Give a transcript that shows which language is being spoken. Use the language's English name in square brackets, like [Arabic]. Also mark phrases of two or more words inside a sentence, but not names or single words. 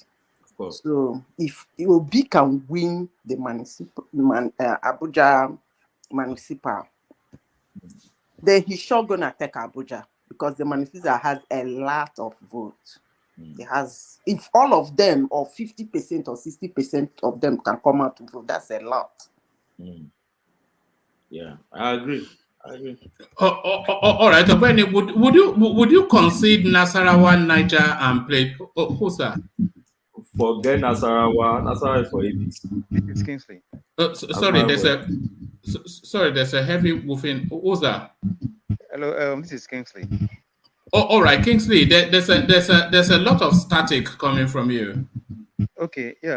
[English] So if Obi can win the Abuja municipal, then he's sure gonna take Abuja, because the municipal has a lot of votes. It has, if all of them, or 50% or 60% of them can come out to vote, that's a lot. Yeah, I agree. All right, Benny, would you concede Nasarawa, Niger, and play Husa? Forget Nasarawa. Nasarawa is for APC. It's Kingsley. Sorry, there's a heavy woofing. Who's that? Hello, this is Kingsley. All right, Kingsley. There's a lot of static coming from you. Okay, yeah.